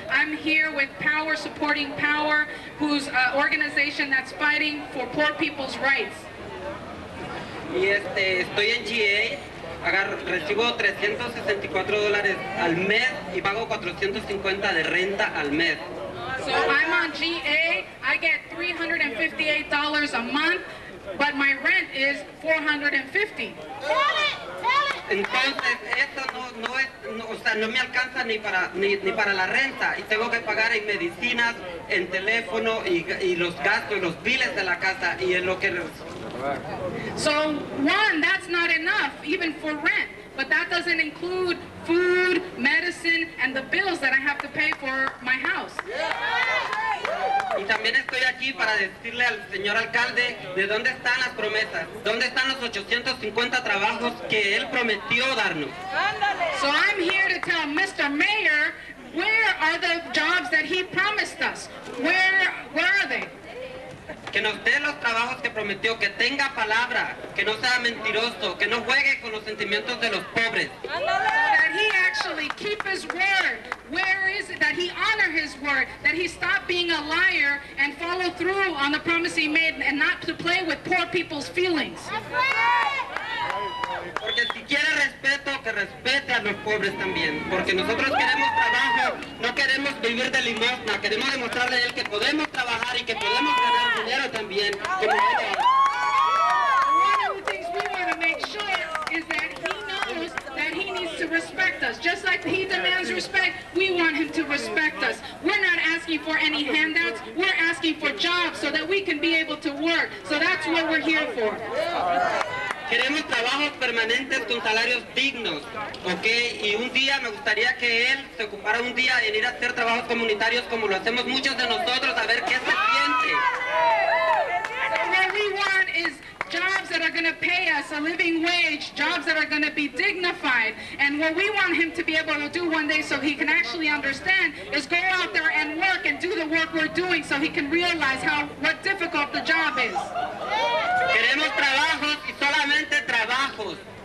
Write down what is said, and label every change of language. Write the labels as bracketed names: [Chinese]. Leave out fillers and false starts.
[English] I'm here with Power, supporting Power, whose organization that's fighting for poor people's rights. [Spanish] Y estoy en GA, recibo $364 al mes y pago $450 de renta al mes. [English] So I'm on GA, I get $358 a month, but my rent is $450. [Spanish] Entonces, eso o sea, no me alcanza ni para la renta y tengo que pagar en medicinas, en teléfono y los gastos, los biles de la casa y en lo que... [English] So one, that's not enough even for rent, but that doesn't include food, medicine, and the bills that I have to pay for my house. [Spanish] Y también estoy aquí para decirle al señor alcalde de dónde están las promesas, dónde están los 850 trabajos que él prometió darnos. [English] So I'm here to tell Mr. Mayor, where are the jobs that he promised us? Where are they? [Spanish] Que nos dé los trabajos que prometió, que tenga palabra, que no sea mentiroso, que no juegue con los sentimientos de los pobres. [English] So that he actually keep his word. Where is it that he honor his word? That he stop being a liar and follow through on the promise he made and not to play with poor people's feelings. [Spanish] Porque si quiere respeto, que respete a los pobres también. Porque nosotros queremos trabajo, no queremos vivir de limosna, queremos demostrarle a él que podemos trabajar y que podemos ganar dinero también. Como él. [English] One of the things we want to make sure is that he knows that he needs to respect us. Just like he demands respect, we want him to respect us. We're not asking for any handouts, we're asking for jobs so that we can be able to work. So that's what we're here for. [Spanish] Queremos trabajos permanentes con salarios dignos, ¿ok? Y un día me gustaría que él se ocupara un día en ir a hacer trabajos comunitarios como lo hacemos muchos de nosotros, a ver qué se siente. [English] What we want is jobs that are going to pay us a living wage, jobs that are going to be dignified. And what we want him to be able to do one day so he can actually understand is go out there and work and do the work we're doing so he can realize what difficult the job is. [Spanish] Queremos trabajos y solamente trabajos.